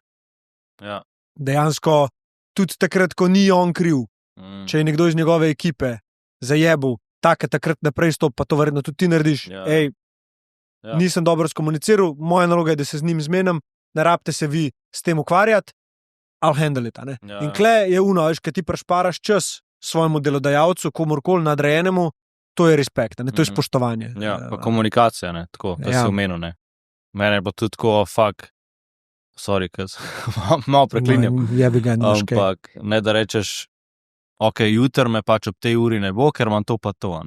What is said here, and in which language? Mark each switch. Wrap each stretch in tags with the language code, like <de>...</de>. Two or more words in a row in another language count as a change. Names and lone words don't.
<sl>Ja. Dejansko, tudi takrat, ko ni on kriv, če je nekdo iz njegove ekipe zajebil, takrat naprej stop, pa to verjetno tudi ti narediš. Ja. Nisem dobro skomuniciral, moja naloga je, da se z njim zmenim, ne rabite se vi s tem ukvarjati,</sl> <en>I'll handle it,</en> <sl>ne. Ja. In kle je veš, kad ti prešparaš čas svojemu delodajalcu, komurkoli nadrejenemu, to je respekt, ne, to je spoštovanje. Ja, pa komunikacija, ne, tako, kar si omenil, ne. Mene je pa tudi tako, sorry, ker malo preklinjam. Ampak ne da rečeš, jutr me pač ob tej uri ne bo, ker imam to pa to, ne.</sl>